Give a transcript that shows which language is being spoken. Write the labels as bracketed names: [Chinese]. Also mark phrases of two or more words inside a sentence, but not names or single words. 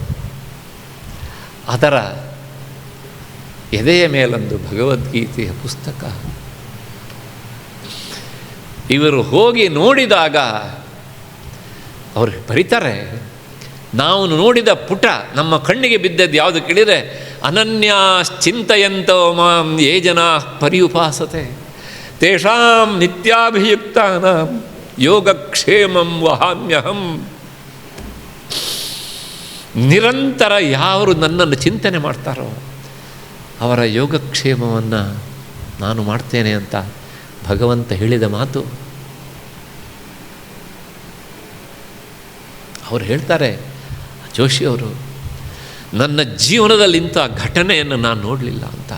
[Kannada] ಅದರ ಎದೆಯ ಮೇಲೊಂದು ಭಗವದ್ಗೀತೆಯ ಪುಸ್ತಕ. ಇವರು ಹೋಗಿ ನೋಡಿದಾಗ ಅವರು ಬರೀತಾರೆ, ನಾವು ನೋಡಿದ ಪುಟ ನಮ್ಮ ಕಣ್ಣಿಗೆ ಬಿದ್ದದ್ದು ಯಾವುದು ಕೇಳಿದರೆ, [Sanskrit] ಅನನ್ಯಾಶ್ಚಿಂತಯಂತೋ ಮಾಂ ಯೇ ಜನಾ ಪರ್ಯುಪಾಸತೆ ತೇಷಾಂ ನಿತ್ಯಾಭಿಯುಕ್ತಾನಾಂ ಯೋಗಕ್ಷೇಮಂ ವಹಾಮ್ಯಹಂ. [Kannada] ನಿರಂತರ ಯಾರು ನನ್ನನ್ನು ಚಿಂತನೆ ಮಾಡ್ತಾರೋ ಅವರ ಯೋಗಕ್ಷೇಮವನ್ನು ನಾನು ಮಾಡ್ತೇನೆ ಅಂತ ಭಗವಂತ ಹೇಳಿದ ಮಾತು. ಅವರು ಹೇಳ್ತಾರೆ, ಜೋಶಿಯವರು, ನನ್ನ ಜೀವನದಲ್ಲಿ ಇಂಥ ಘಟನೆಯನ್ನು ನಾನು ನೋಡಲಿಲ್ಲ ಅಂತ.